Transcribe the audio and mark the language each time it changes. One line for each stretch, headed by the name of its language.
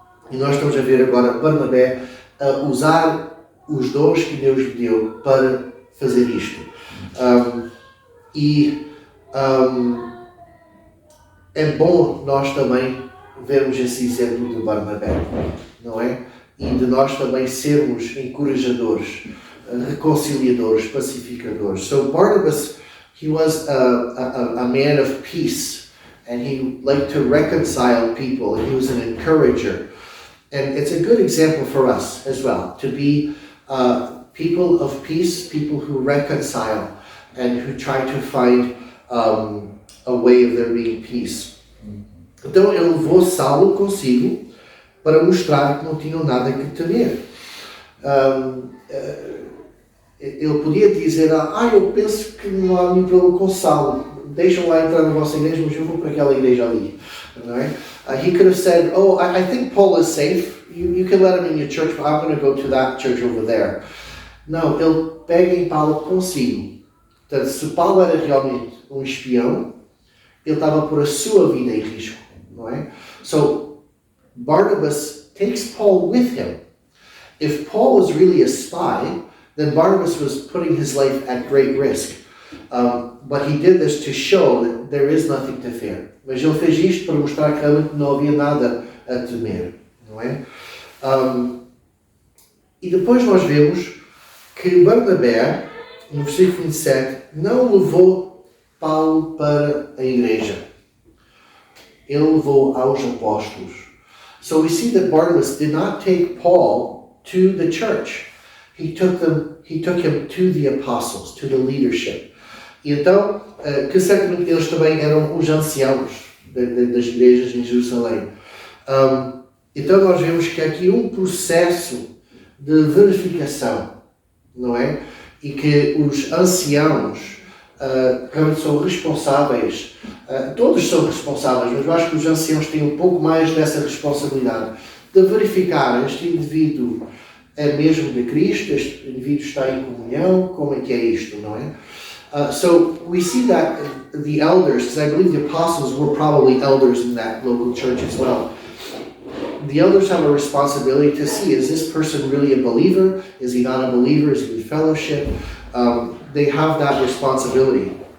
Portuguese: E nós estamos a ver agora Barnabé a usar os dons que Deus lhe deu para fazer isto. É bom nós também vermos esse exemplo de Barnabé, não é? E de nós também sermos encorajadores, reconciliadores, pacificadores.
English: So Barnabas, he was a man of peace, and he liked to reconcile people, and he was an encourager. And it's a good example for us as well, to be people of peace, people who reconcile, and who try to find a way of there being peace.
Portuguese: Então ele levou Saulo consigo para mostrar que não tinham nada que temer. Ele podia dizer, eu penso que não há nenhum problema com Saulo, deixam lá entrar na vossa igreja, mas eu vou para aquela igreja ali. Não é?
English: He could have said, I think Paul is safe, you can let him in your church, but I'm going to go to that church over there.
Portuguese: Não, ele pega em Paulo consigo. Portanto, se Paulo era realmente um espião, ele estava a pôr a sua vida em risco, não é?
English: So, Barnabas takes Paul with him. If Paul was really a spy, then Barnabas was putting his life at great risk. But he did this to show that there is nothing to fear.
Portuguese: Mas ele fez isto para mostrar que realmente não havia nada a temer, não é? E depois nós vemos que Barnabé, no versículo 27, não levou Paulo para a igreja. Ele levou aos apóstolos.
English: So we see that Barnabas did not take Paul to the church. He took him to the apostles, to the leadership.
Portuguese: E então, que certamente eles também eram os anciãos das igrejas em Jerusalém. Então nós vemos que há aqui um processo de verificação, não é? E que os anciãos realmente são responsáveis, todos são responsáveis, mas eu acho que os anciãos têm um pouco mais dessa responsabilidade de verificar este indivíduo é mesmo de Cristo, este indivíduo está em comunhão, como é que é isto, não é?
English: So we see that the elders, because I believe the apostles were probably elders in that local church as well. The elders have a responsibility to see, is this person really a believer? Is he not a believer? Is he in fellowship? They have that responsibility.